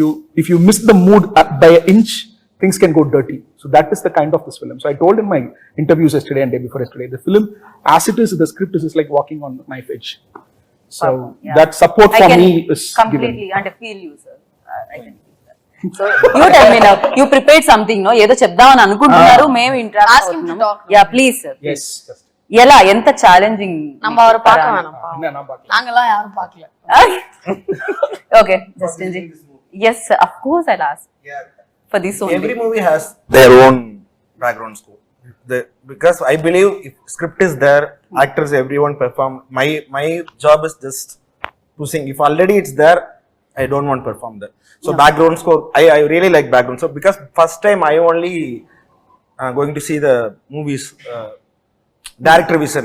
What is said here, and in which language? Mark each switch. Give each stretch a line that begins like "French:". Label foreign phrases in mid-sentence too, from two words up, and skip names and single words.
English: If you miss the mood by an inch, things can go dirty. So that is the kind of this film. So I told in my interviews yesterday and day before yesterday, the film, as it is, the script is like walking on a knife edge. So Yeah. that support I for can me is completely given. and I feel you, sir. I can feel that. So you tell me now. You prepared something, no?
Telugu: ఏదో చెప్దామని అనుకుంటున్నారు మేము ఇంట్రాక్ట్
English: Ask him to talk. Yeah please sir Yes.
Telugu: ఎలా ఎంత ఛాలెంజింగ్
Tamil: நம்ம அவரை பார்க்க வேணாம் பாவம். என்ன பார்க்கலாம். நாங்கெல்லாம் யாரும் பார்க்கல.
English: Okay Justin ji yes of course I'll ask Yeah. for this only. Every movie has their own background score. Because I believe if script is there, actors, everyone perform. My job is just to sing. If already it's there, I don't want to perform that. So background score, I really like background score because first time I only going to see the movies director vision.